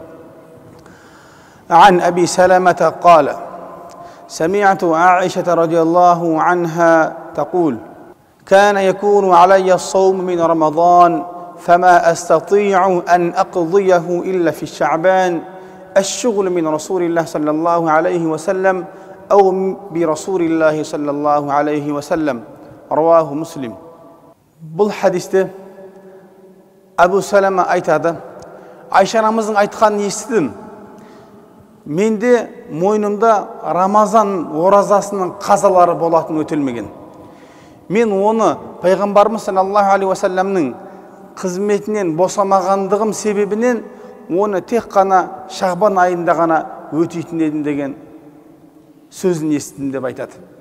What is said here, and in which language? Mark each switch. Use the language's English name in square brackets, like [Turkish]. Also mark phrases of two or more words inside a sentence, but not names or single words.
[Arabic] عن أبي سلمة قال سمعت عائشة رضي الله عنها تقول كان يكون علي الصوم من رمضان فما أستطيع أن أقضيه إلا في الشعبان الشغل من رسول الله صلى الله عليه وسلم أو برسول الله صلى الله عليه وسلم رواه مسلم. [Kazakh] Бұл хадисте Абу Салама айтады, Айша анамыздың айтқанын естідім. Менде мойнымда Рамазан оразасының қазалары болатын өтелмеген. Мен оны Пайғамбарымыз [Arabic] صلى الله عليه وسلم [Kazakh] қызметінен босамағандығым себебінен оны тек қана Шағбан айында ғана өтейтін едім деген сөзін естідім деп айтады.